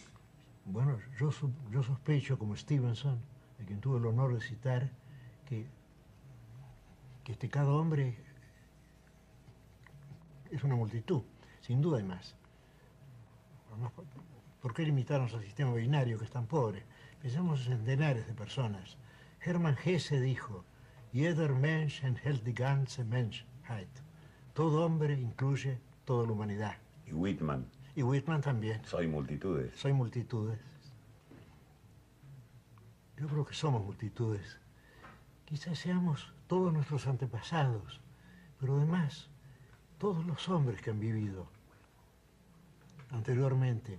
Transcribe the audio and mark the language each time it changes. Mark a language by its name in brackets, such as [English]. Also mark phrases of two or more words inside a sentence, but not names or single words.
[Spanish] Bueno, yo sospecho, como Stevenson, de quien tuve el honor de citar, que cada hombre es una multitud. Sin duda hay más. Además, ¿por qué limitarnos al sistema binario que es tan pobre? Pensemos en centenares de personas. Hermann Hesse dijo, [German] jeder Mensch enthält die ganze Menschheit. [Spanish] Todo hombre incluye toda la humanidad. Y Whitman. Y Whitman también. Soy multitudes. Soy multitudes. Yo creo que somos multitudes. Quizás seamos todos nuestros antepasados, pero además todos los hombres que han vivido anteriormente.